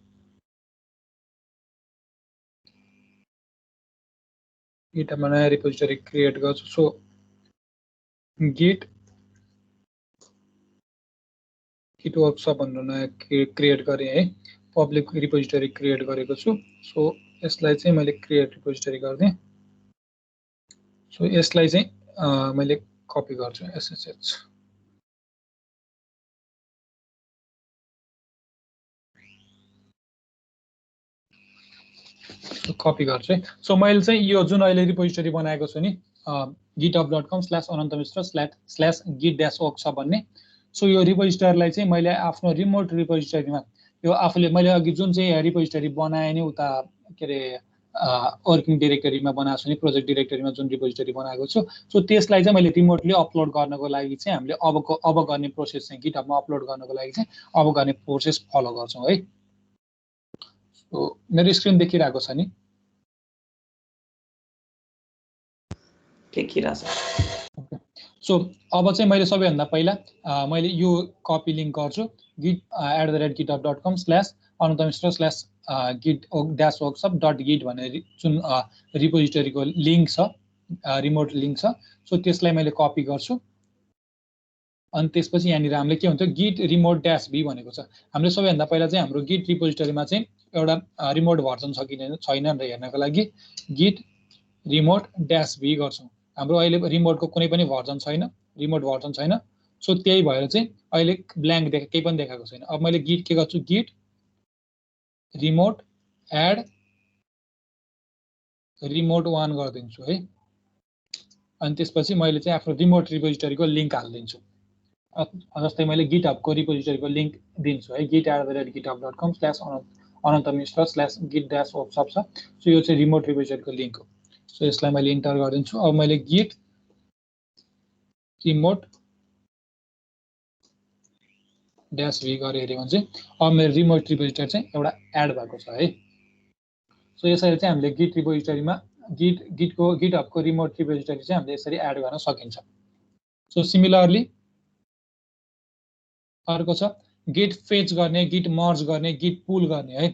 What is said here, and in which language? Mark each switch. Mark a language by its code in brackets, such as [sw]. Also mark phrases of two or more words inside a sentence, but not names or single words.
[ne] गिटहबमा नयाँ [en] repository create [ne] गर्छु सो [en] git workshop [ne] भनेर नयाँ क्रिएट गरेँ है [en] public repository [ne] क्रिएट गरेको छु सो यसलाई चाहिँ मैले [en] create repository [ne] गर्दिए सो यसलाई चाहिँ मैले कपी गर्छु एसएसएच कपी गर्छु है सो मैले चाहिँ यो जुन अहिले रिपोजिटरी बनाएको छु नि github.com/ananthamitra/git-workshop भन्ने सो यो रिपोजिटरीलाई चाहिँ मैले आफ्नो [en] remote repository [ne] यो आफूले मैले अघि जुन चाहिँ रिपोजिटरी बनाए नि उता के रे [en] working directory [ne] बनाएको छु नि [en] project directory [ne] जुन रिपोजिटरी बनाएको छु सो त्यसलाई चाहिँ मैले रिमोटली अपलोड गर्नको लागि चाहिँ हामीले अब गर्ने प्रोसेस चाहिँ गिटहबमा अपलोड गर्नको लागि चाहिँ अब गर्ने प्रोसेस फलो गर्छौं है सो मेरो स्क्रिन देखिरहेको छ नि देखिरहेछ सो अब चाहिँ मैले सबैभन्दा पहिला मैले यो [en] copy link [ne] गर्छु git@github.com/ananthamitra/git-workshop.git भनेर जुन रिपोजिटरीको लिंक छ [en] remote link [ne] छ सो त्यसलाई मैले कपी गर्छु अनि त्यसपछि यहाँनिर हामीले के हुन्छ [en] git remote -v [ne] भनेको छ हामीले सबैभन्दा पहिला चाहिँ हाम्रो [en] git repository [ne] चाहिँ एउटा रिमोट भर्जन छ कि छैन भनेर हेर्नको लागि [en] git remote -v [ne] गर्छौं हाम्रो अहिले रिमोटको कुनै पनि भर्जन छैन [en] remote version [ne] छैन सो त्यही भएर चाहिँ अहिले ब्ल्याङ्क केही पनि देखाएको छैन अब मैले git के गर्छु [en] git remote add remote 1 [ne] गरिदिन्छु है। अनि त्यसपछि मैले चाहिँ आफ्नो [en] remote repository [ne] लिंक हाल्दिन्छु। जस्तै मैले गिटहबको रिपोजिटरीको लिंक दिन्छु है, git@github.com/anantamishra/git-workshop छ। सो यो चाहिँ [en] remote repository [ne] लिंक हो। सो यसलाई मैले इन्टर गरिदिन्छु। अब मैले [en] git remote -v [ne] गरे हेरे भने चाहिँ अब मेरो [en] remote repository [ne] चाहिँ एउटा एड भएको छ है। सो यसरी चाहिँ हामीले [en] git repository [ne] गिटहबको [en] remote repository [ne] चाहिँ हामीले यसरी एड गर्न सकिन्छ। सो सिमिलरली अर्को छ [en] git fetch [ne] गर्ने, [en] git merge [ne] गर्ने, [en] git pull [ne] गर्ने है।